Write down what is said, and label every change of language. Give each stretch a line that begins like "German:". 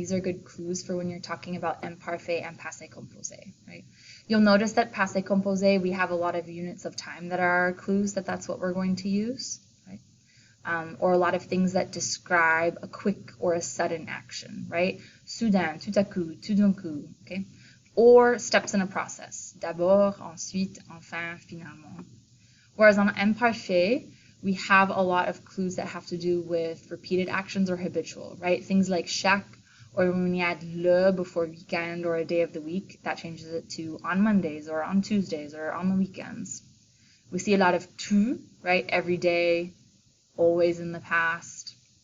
English: These are good clues for when you're talking about imparfait and passé composé, right? You'll notice that passé composé, we have a lot of units of time that are our clues, that's what we're going to use, right? Or a lot of things that describe a quick or a sudden action, right?
French: Soudain, tout à coup, tout d'un coup,
English: okay? Or steps in a process.
French: D'abord, ensuite, enfin, finalement.
English: Whereas on imparfait, we have a lot of clues that have to do with repeated actions or habitual, right? Things like chaque, or when we add le before weekend or a day of the week, that changes it to on Mondays or on Tuesdays or on the weekends. We see a lot of tu, right? Every day, always in the past.